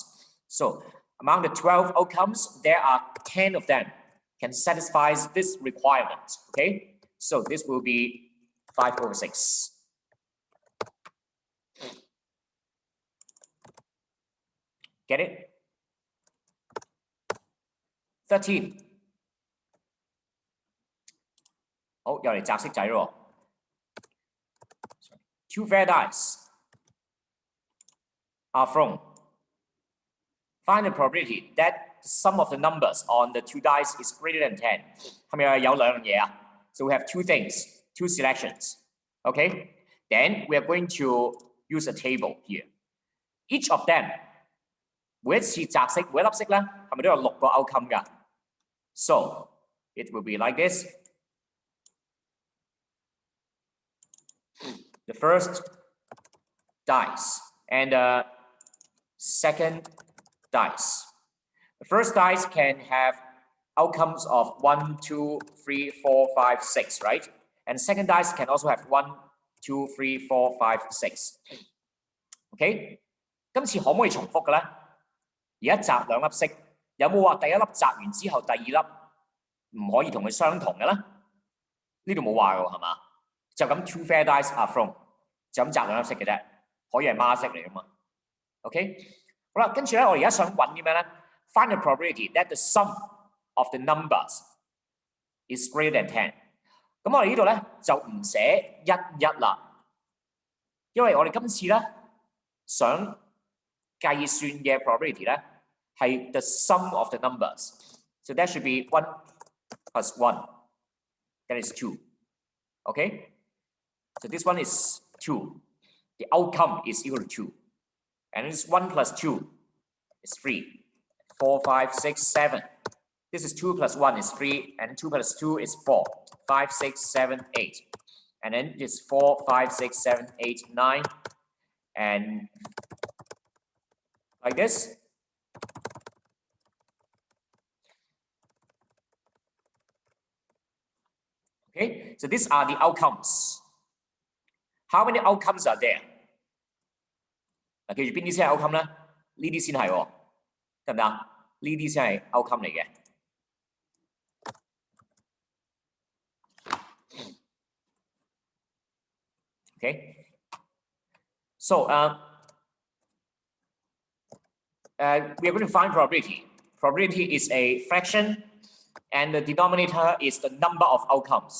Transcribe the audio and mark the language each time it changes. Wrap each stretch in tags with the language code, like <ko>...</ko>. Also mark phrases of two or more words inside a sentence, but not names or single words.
<en>So among the 12 outcomes, there are 10 of them can satisfy this requirement. Okay, so this will be 5/6. Get it? 13.</en> <yue>好，又嚟擲色仔咯。</yue> <en>Two fair dice are thrown. Find the probability that the sum of the numbers on the two dice is greater than 10.</en> <yue>係咪有兩樣嘢啊？</yue> <en>So we have two things, two selections. Okay, then we are going to use a table here. Each of them,</en> <yue>每一次擲色，每一粒色咧，係咪都有6個 outcome 㗎？</yue> <en>So it will be like this. The first dice and the second dice. The first dice can have outcomes of 1, 2, 3, 4, 5, 6, right? And second dice can also have 1, 2, 3, 4, 5, 6. Okay?</en> <yue>今次可唔可以重複嘅咧？而家擲兩粒色，有冇話第一粒擲完之後，第二粒唔可以同佢相同嘅咧？呢度冇話嘅喎，係嘛？就咁</yue> <en>two fair dice are thrown，</en> <yue>就咁擲兩粒色嘅啫，可以係孖色嚟噶嘛 ？OK， 好啦，跟住咧，我而家想揾啲咩咧 ？</yue> <en>Find the probability that the sum of the numbers is greater than 10。</en> <yue>咁我哋呢度咧就唔寫11啦，因為我哋今次咧想計算嘅 probability 咧係</yue> <en>the sum of the numbers，so that should be 1 plus 1， that is 2。Okay, so this one is 2. The outcome is equal to 2. And this 1 plus 2 is 3. 4, 5, 6, 7. This is 2 plus 1 is 3. And 2 plus 2 is 4. 5, 6, 7, 8. And then it's 4, 5, 6, 7, 8, 9. And like this. Okay, so these are the outcomes. How many outcomes are there?</en> <yue>嗱，記住邊啲先係 outcome 咧？呢啲先係喎，得唔得啊？呢啲先係 outcome 嚟嘅。</yue> <en>Okay, so we are going to find probability. Probability is a fraction, and the denominator is the number of outcomes.</en>